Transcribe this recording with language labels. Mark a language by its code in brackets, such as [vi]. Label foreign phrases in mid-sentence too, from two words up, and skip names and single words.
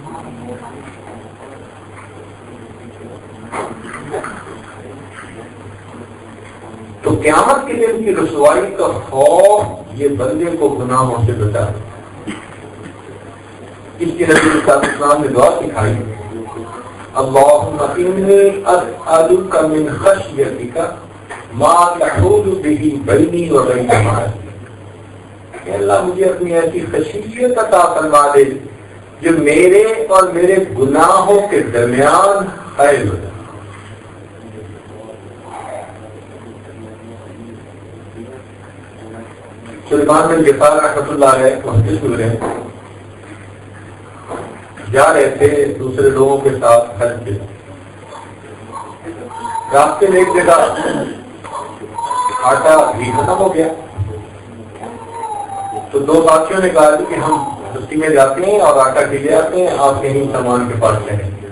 [ur] تو قیامت کے دن کی رسوائی کا خوف یہ بندے کو گناہوں سے بچا ہے۔ اس کی نبی [ar] صلی اللہ علیہ وسلم [ur] نے دعا سکھائی، [ar] اللہم انی اسألک من خشیتک ما تحول به بینی و بین معاصیک۔ [ur] کہ اللہ مجھے اپنی ایسی خشیت عطا فرما دے جو میرے اور میرے گناہوں کے درمیان حائل ہو جائے۔ سلیمان بن جعفر [ar] رحمۃ اللہ علیہ [ur] محدث ہوئے جا رہے تھے دوسرے لوگوں کے ساتھ حج پہ، راستے میں ایک جگہ آٹا بھی ختم ہو گیا، تو دو ساتھیوں نے کہا کہ ہم بستی میں جاتے ہیں اور آٹا کے لے آتے ہیں، آپ کہیں سامان کے پاس ٹھہریں۔